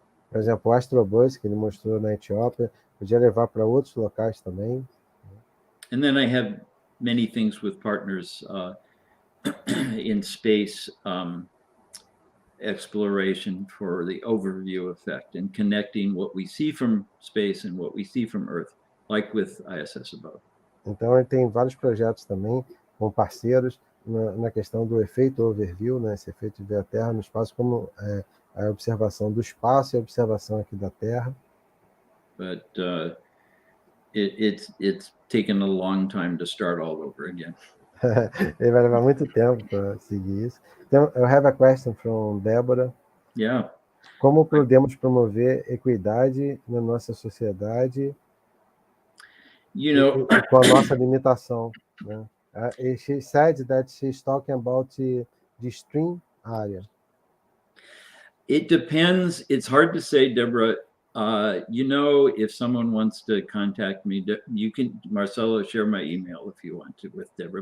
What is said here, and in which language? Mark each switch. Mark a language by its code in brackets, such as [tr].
[pt] Por exemplo, o Astrobus, que ele mostrou na Etiópia, podia levar para outros locais também. [en] And then I have many things with partners in space exploration for the overview effect and connecting what we see from space and what we see from Earth, like with ISS above. [pt] Então, ele tem vários projetos também com parceiros na questão do efeito overview, né? Esse efeito de ver a Terra no espaço, como a observação do espaço e a observação aqui da Terra. [en] But it's taken a long time to start all over again. [pt] Ele vai levar muito tempo para seguir isso. [en] Então, I have a question from Débora. Yeah. [pt] Como podemos promover equidade na nossa sociedade e com a nossa limitação, né? [en] She said that she's talking about the stream area. It depends. It's hard to say, Deborah. If someone wants to contact me, you can, Marcelo, share my email if you want to with Deborah.